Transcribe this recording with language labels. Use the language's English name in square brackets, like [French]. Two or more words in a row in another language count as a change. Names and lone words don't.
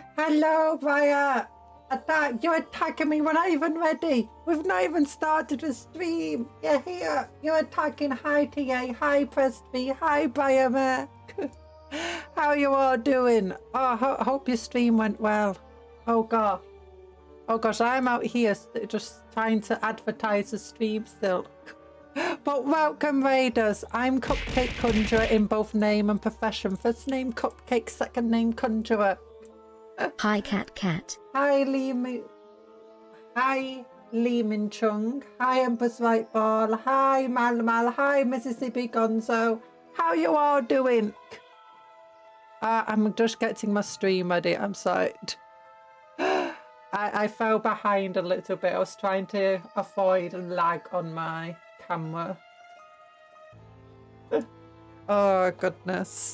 [English] hello, Raya. You're attacking me. We're not even ready. We've not even started the stream. You're here. You're attacking. Hi, TA. Hi, Presby. Hi, Brian. How you all doing? Oh, hope your stream went well. Oh, God. Oh, gosh, I'm out here just trying to advertise the stream still. But welcome, Raiders. I'm Cupcake Conjuror in both name and profession. First name Cupcake, second name Conjuror. Hi, Cat. Hi, Hi, Lee Min Chung. Hi, Empress White Ball. Hi, Mal. Hi, Mississippi Gonzo. How you all doing? I'm just getting my stream ready. I'm sorry. I fell behind a little bit. I was trying to avoid lag on my camera. Oh, goodness.